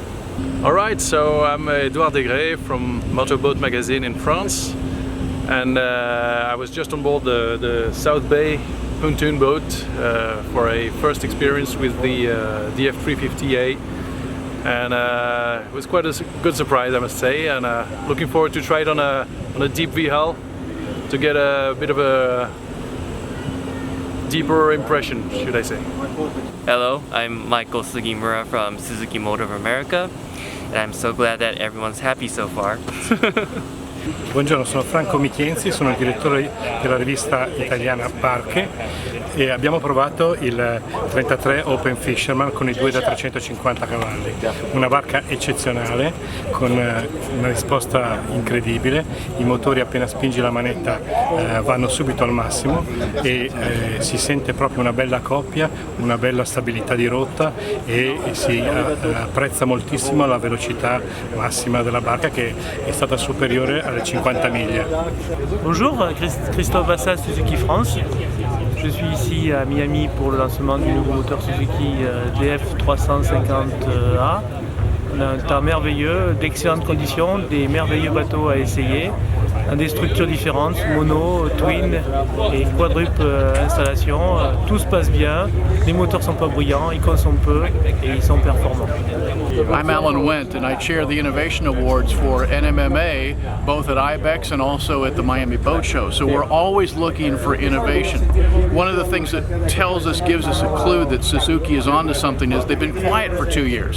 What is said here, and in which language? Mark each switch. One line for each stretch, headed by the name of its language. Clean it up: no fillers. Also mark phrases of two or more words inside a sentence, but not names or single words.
English: Alright, so I'm Edouard Degré from Motorboat Magazine in France, and I was just on board the South Bay pontoon boat for a first experience with the DF350A, and it was quite a good surprise, I must say, and looking forward to try it on a deep V hull to get a bit of a deeper impression, should I say. Hello, I'm Michael Sugimura from Suzuki Motor of America, and I'm so glad that everyone's happy so far.
Italian: Buongiorno, sono Franco Michienzi, sono il direttore della rivista italiana Barche e abbiamo provato il 33 Open Fisherman con i 2 da 350 cavalli. Una barca eccezionale con una risposta incredibile, i motori appena spingi la manetta vanno subito al massimo e si sente proprio una bella coppia, una bella stabilità di rotta e si apprezza moltissimo la velocità massima della barca che è stata superiore alle 50 miglia.
French: Bonjour, Christophe Bassa, Suzuki France. Je suis ici à Miami pour le lancement du nouveau moteur Suzuki DF350A. On a un temps merveilleux, d'excellentes conditions, des merveilleux bateaux à essayer, dans des structures différentes, mono, twin et quadruple installation. Tout se passe bien, les moteurs sont pas bruyants, ils consomment peu et ils sont performants.
English: I'm Alan Wendt and I chair the Innovation Awards for NMMA, both at IBEX and also at the Miami Boat Show. So we're always looking for innovation. One of the things that gives us a clue that Suzuki is onto something is they've been quiet for 2 years.